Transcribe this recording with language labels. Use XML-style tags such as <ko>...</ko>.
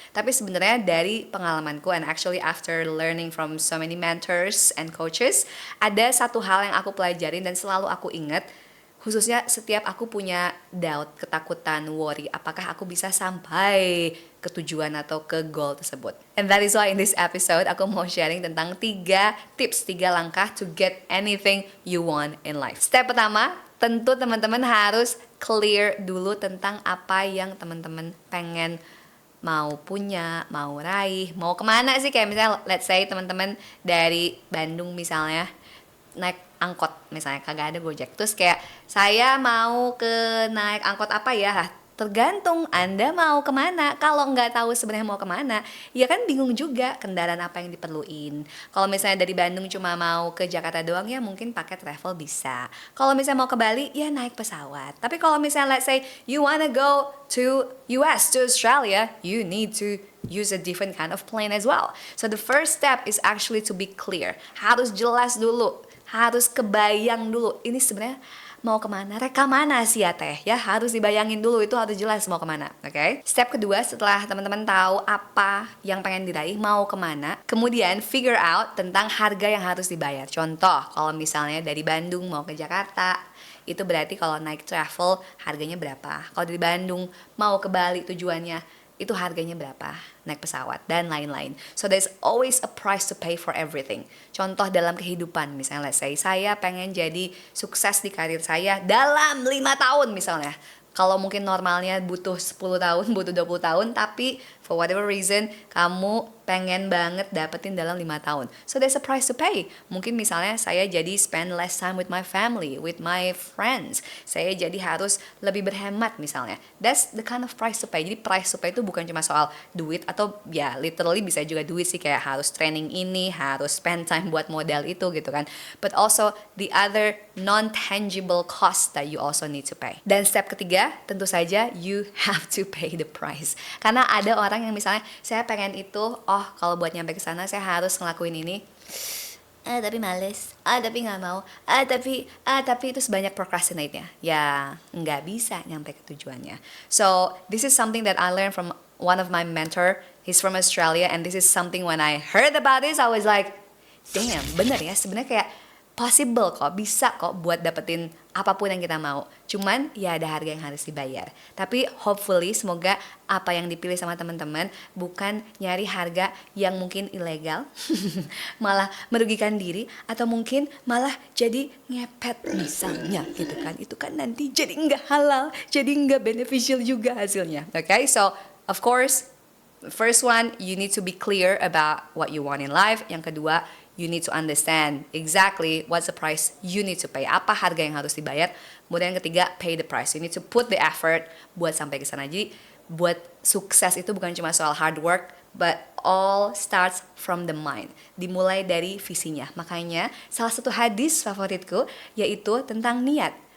<id>Tapi sebenarnya dari pengalamanku</id> <en>and actually after learning from so many mentors and coaches,</en> <id>ada satu hal yang aku pelajarin dan selalu aku ingat, khususnya setiap aku punya doubt, ketakutan, worry, apakah aku bisa sampai ke tujuan atau ke goal tersebut.</id> <en>And that is why in this episode</en> <id>aku mau sharing tentang 3 tips, 3 langkah</id> <en>to get anything you want in life.</en> <id>Step pertama, tentu teman-teman harus clear dulu tentang apa yang teman-teman pengen mau punya, mau raih, mau kemana sih. Kayak misalnya let's say teman-teman dari Bandung misalnya naik angkot, misalnya kagak ada Gojek, terus kayak saya mau ke naik angkot apa ya, tergantung Anda mau kemana. Kalau nggak tahu sebenarnya mau kemana, ya kan bingung juga kendaraan apa yang diperluin. Kalau misalnya dari Bandung cuma mau ke Jakarta doang, ya mungkin pakai travel bisa. Kalau misalnya mau ke Bali, ya naik pesawat. Tapi kalau misalnya</id> <en>let's say you wanna go to US, to Australia, you need to use a different kind of plane as well. So the first step is actually to be clear.</en> <id>Harus jelas dulu, harus kebayang dulu. Ini sebenarnya mau kemana, reka mana sih ya teh, ya harus dibayangin dulu, itu harus jelas mau kemana, oke? Step kedua, setelah teman-teman tahu apa yang pengen diraih, mau kemana, kemudian</id> <en>figure out</en> <id>tentang harga yang harus dibayar. Contoh, kalau misalnya dari Bandung mau ke Jakarta, itu berarti kalau naik travel harganya berapa. Kalau dari Bandung mau ke Bali tujuannya, itu harganya berapa, naik pesawat, dan lain-lain.</id> <en>So there's always a price to pay for everything.</en> <id>Contoh dalam kehidupan, misalnya let's say saya pengen jadi sukses di karir saya dalam 5 tahun misalnya. Kalau mungkin normalnya butuh 10 tahun, butuh 20 tahun, tapi</id> <en>for whatever reason</en> <id>kamu pengen banget dapetin dalam 5 tahun.</id> <en>So there's a price to pay.</en> <id>Mungkin misalnya saya jadi</id> <en>spend less time with my family, with my friends.</en> <id>Saya jadi harus lebih berhemat misalnya.</id> <en>That's the kind of price to pay.</en> <id>Jadi price to pay itu bukan cuma soal duit, atau ya literally bisa juga duit sih, kayak harus training ini, harus</id> <en>spend time</en> <id>buat modal itu gitu kan.</id> <en>But also the other non-tangible cost that you also need to pay.</en> <id>Dan step ketiga, tentu saja</id> <en>you have to pay the price.</en> <id>Karena ada orang yang misalnya saya pengen itu, oh kalau buat nyampe ke sana saya harus ngelakuin ini. Tapi males, tapi nggak mau, tapi itu sebanyak procrastinate-nya. Ya nggak bisa nyampe ke tujuannya.</id> <en>So this is something that I learned from one of my mentor. He's from Australia, and this is something when I heard about this, I was like, damn,</en> <id>bener ya, sebenarnya kayak possible kok, bisa kok buat dapetin apapun yang kita mau. Cuman ya ada harga yang harus dibayar. Tapi hopefully semoga apa yang dipilih sama teman-teman bukan nyari harga yang mungkin ilegal, malah merugikan diri, atau mungkin malah jadi ngepet misalnya gitu kan. Itu kan nanti jadi nggak halal, jadi nggak beneficial juga hasilnya.</id> <en>Okay, so of course first one, you need to be clear about what you want in life.</en> <id>Yang kedua,</id> <en>you need to understand exactly what's the price you need to pay.</en> <id>Apa harga yang harus dibayar. Kemudian yang ketiga,</id> <en>pay the price. You need to put the effort</en> <id>buat sampai ke sana. Jadi buat sukses itu bukan cuma soal hard work,</id> <en>but all starts from the mind.</en> <id>Dimulai dari visinya. Makanya salah satu hadis favoritku yaitu tentang niat.</id>